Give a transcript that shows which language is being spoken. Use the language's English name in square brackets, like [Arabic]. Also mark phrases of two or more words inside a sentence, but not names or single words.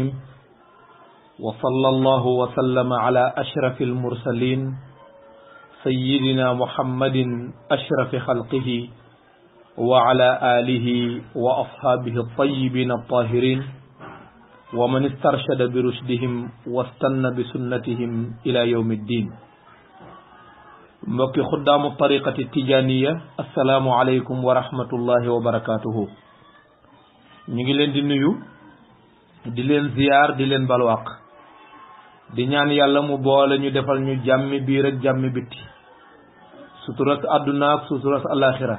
[Arabic] وصلى الله وسلم على أشرف المرسلين سيدنا محمد أشرف خلقه وعلى آله وأصحابه الطيبين الطاهرين ومن استرشد برشدهم واستنى بسنتهم إلى يوم الدين. mbokki خدام الطريقة التجانية السلام عليكم ورحمة الله وبركاته. [Wolof] ñu ngi leen di nuyu di leen ziyaar di leen balwaq di ñaan yàlla mu boole ñu defal ñu jàmmi biir ak jàmmi bitti, suturas àdduna ak suturas alaxira.